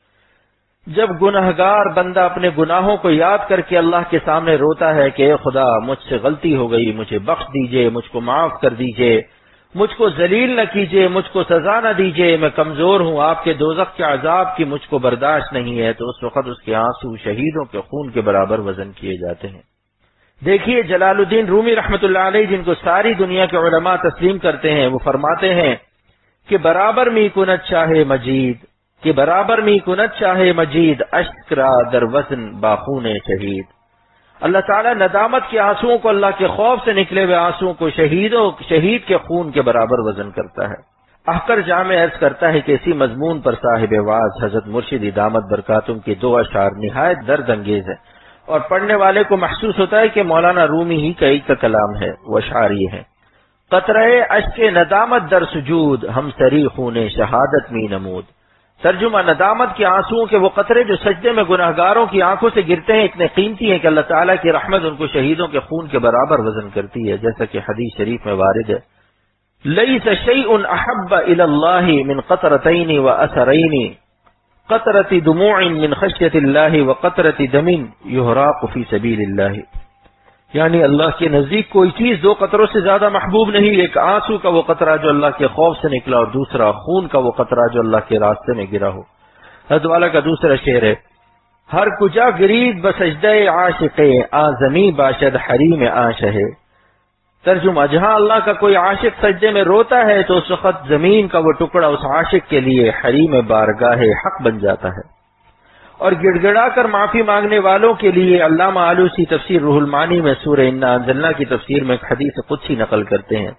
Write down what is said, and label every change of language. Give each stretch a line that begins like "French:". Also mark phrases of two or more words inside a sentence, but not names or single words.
Urdu: جب گناہگار بندہ اپنے گناہوں کو یاد کر کے اللہ کے سامنے روتا ہے کہ اے خدا مجھ سے غلطی ہو گئی، مجھے بخش دیجئے، مجھ کو معاف کر دیجئے، مجھ کو ذلیل نہ کیجئے، مجھ کو سزا نہ دیجئے، میں کمزور ہوں، آپ کے دوزخ کے عذاب کی مجھ کو برداشت نہیں ہے، تو اس وقت اس کے آنسو شہیدوں کے خون کے برابر وزن کیے جاتے ہیں۔ دیکھیے جلال الدین رومی
Arabic: رحمۃ اللہ علیہ
Urdu: جن کو ساری دنیا کے علماء تسلیم کرتے ہیں، وہ فرماتے ہیں کہ
Persian: برابر می کند شاہ مجید، کہ برابر می کند شاہ مجید، اشک را در وزن باخون شہید۔
Urdu: اللہ تعالیٰ ندامت کے آنسوؤں کو، اللہ کے خوف سے نکلے ہوئے آنسوؤں کو شہید کے خون کے برابر وزن کرتا ہے۔ احقر جامع عرض کرتا ہے کہ اسی مضمون پر صاحب واعظ حضرت مرشد
Arabic: دامت برکاتم
Urdu: کے 2 اشعار نہایت درد انگیز ہیں، اور پڑھنے والے کو محسوس ہوتا ہے کہ مولانا رومی ہی کا ایک کا کلام ہے۔ وہ اشعار یہ ہیں،
Persian: قطرہ اشک ندامت در سجود، ہم سری خون شہادت می نمود۔
Urdu: ترجمہ، ندامت کے آنسوؤں کے وہ قطرے جو سجدے میں گناہگاروں کی آنکھوں سے گرتے ہیں اتنے قیمتی ہیں کہ اللہ تعالیٰ کی رحمت ان کو شہیدوں کے خون کے برابر وزن کرتی ہے، جیسا کہ حدیث شریف میں وارد ہے،
Arabic: لیس شیء احب الی اللہ من قطرتین و اثرین، قطرۃ دموع من خشیۃ اللہ و قطرۃ دم یہراق فی سبیل اللہ۔
Urdu: یعنی اللہ کے نزدیک کوئی چیز 2 قطروں سے زیادہ محبوب نہیں، ایک آنسو کا وہ قطرہ جو اللہ کے خوف سے نکلا، اور دوسرا خون کا وہ قطرہ جو اللہ کے راستے میں گرا ہو۔ حضرت والا کا دوسرا شعر ہے،
Persian: ہر کجا گرید بسجدہ عاشق، آزمی باشد حریم عاشہ۔
Urdu: ترجمہ، جہاں اللہ کا کوئی عاشق سجدے میں روتا ہے تو اس وقت زمین کا وہ ٹکڑا اس عاشق کے لیے حریم بارگاہ حق بن جاتا ہے، اور گڑ گڑا کر معافی مانگنے والوں کے لیے علامہ آلوسی تفسیر روح المعانی میں سورہ انا انزلنا کی تفسیر میں ایک حدیث قدسی نقل کرتے ہیں۔